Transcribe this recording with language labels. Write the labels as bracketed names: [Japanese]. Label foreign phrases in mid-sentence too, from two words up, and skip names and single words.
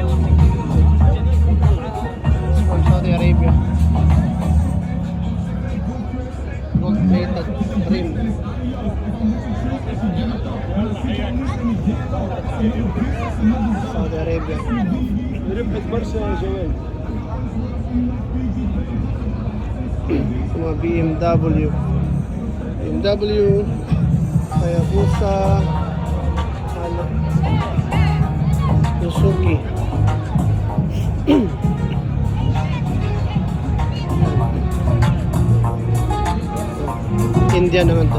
[English] It's from Saudi Arabia. Gold plated trim. Saudi Arabia. [Arabic] ربحت برشا يا جوال [Filipino] Mga BMW. Hayabusa. Suzuki. Indian naman to.